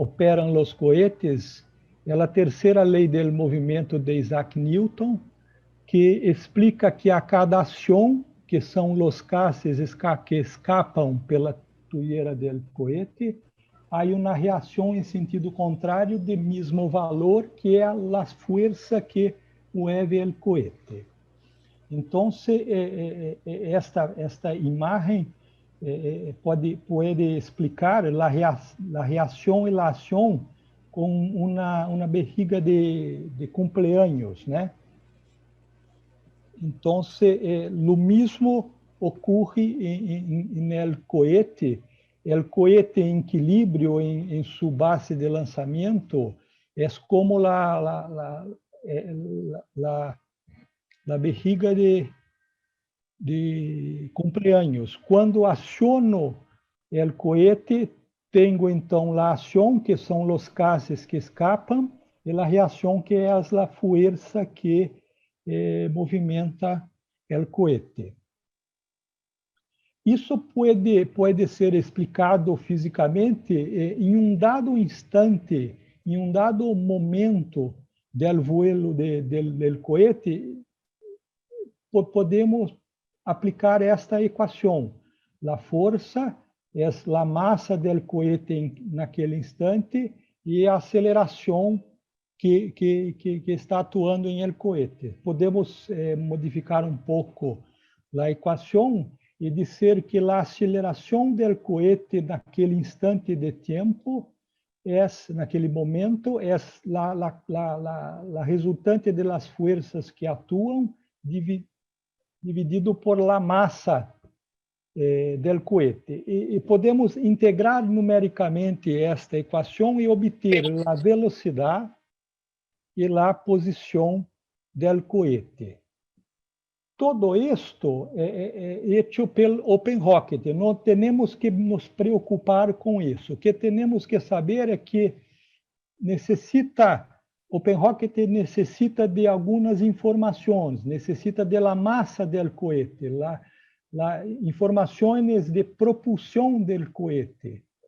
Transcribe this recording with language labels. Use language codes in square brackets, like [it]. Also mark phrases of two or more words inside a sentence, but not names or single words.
[pt] operam os cohetes, é a terceira lei do movimento de Isaac Newton, que explica que a cada ação, que são os gases que escapam pela tuyeira do cohete, há uma reação em sentido contrário de mesmo valor, que é a força que mueve o cohete. Então, esta imagem pode explicar a reação e a ação com uma bexiga de cumpleaños, né? Então, o mesmo ocorre no [es] cohete el cohete en equilibrio en su base de lanzamiento es como la bexiga de cumpleaños. [pt] Quando aciono [es] el cohete, [pt] tenho então a ação, que são os gases que escapam, e a reação, que é a força que movimenta o cohete. Isso pode ser explicado fisicamente em um dado instante, em um dado momento do vuelo do cohete, podemos aplicar esta equação. A força é a massa do cohete naquele instante e a aceleração que está atuando em [es] el cohete. [pt] Podemos modificar um pouco a equação e dizer que a aceleração do cohete naquele instante de tempo, naquele momento, é a resultante das forças que atuam dividido por [es] la massa del cohete. [pt] E podemos integrar numericamente esta equação e obter a velocidade e a posição [es] del cohete. [pt] Todo isto é hecho pelo OpenRocket. Não temos que nos preocupar com isso. O que temos que saber é que OpenRocket necessita de algumas informações, necessita da massa do cohete, informações de propulsão do cohete.